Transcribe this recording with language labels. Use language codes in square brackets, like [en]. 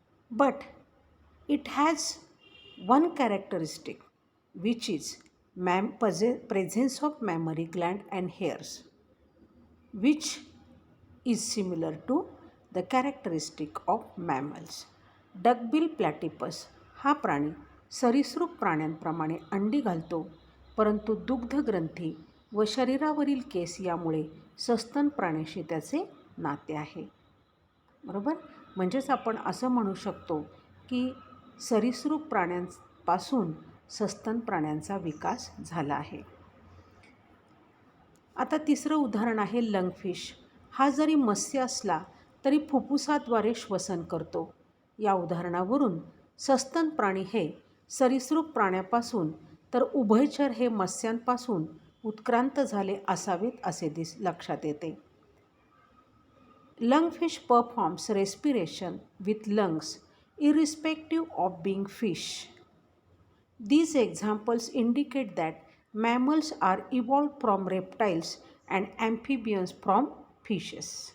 [en] But it has one characteristic which is presence of mammary gland and hairs, which is similar to the characteristic of mammals. [mr] Duckbill platypus हा प्राणी सरीसृप प्राण्यांप्रमाणे अंडी घालतो, परंतु दुग्धग्रंथी व शरीरावरील केस यामुळे सस्तन प्राण्याशी त्याचे नाते आहे. बरोबर? म्हणजेच आपण असं म्हणू शकतो की सरीसृप प्राण्यांपासून सस्तन प्राण्यांचा विकास झाला आहे. आता तिसरं उदाहरण आहे लंगफिश. हा जरी मत्स्य असला तरी फुफ्फुसाद्वारे श्वसन करतो. या उदाहरणावरून सस्तन प्राणी हे सरीसृप प्राण्यापासून तर उभयचर हे मत्स्यांपासून उत्क्रांत झाले असावेत असे लक्षात येते. [en] Lungfish performs respiration with lungs irrespective of being fish. These examples indicate that mammals are evolved from reptiles and amphibians from fishes.